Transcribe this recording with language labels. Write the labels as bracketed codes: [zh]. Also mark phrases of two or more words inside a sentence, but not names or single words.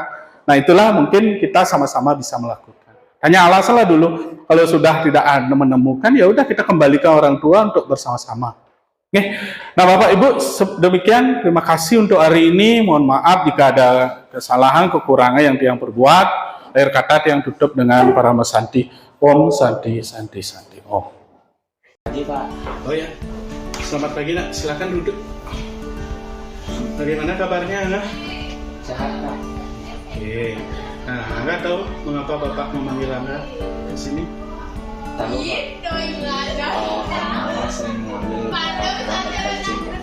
[id] Nah, itulah mungkin kita sama-sama bisa melakukan. Hanya alasan lah dulu, kalau sudah tidak menemukan, ya udah kita kembalikan orang tua untuk bersama-sama Oke. Nah, Bapak Ibu, demikian. Terima kasih untuk hari ini. Mohon maaf jika ada kesalahan, kekurangan yang perbuat. Akhir kata yang tutup dengan para mesanti. [sa] Om Santi Santi Santi Om. [id] Pagi Pak. Oh ya, selamat pagi nak. Silakan duduk. Bagaimana kabarnya Angga? Sehat Pak. Oke. Nah, Angga tahu mengapa Bapak memanggil Angga ke sini? Tahu Pak. Karena Bapak sering mengambil program tanpa izin Pak.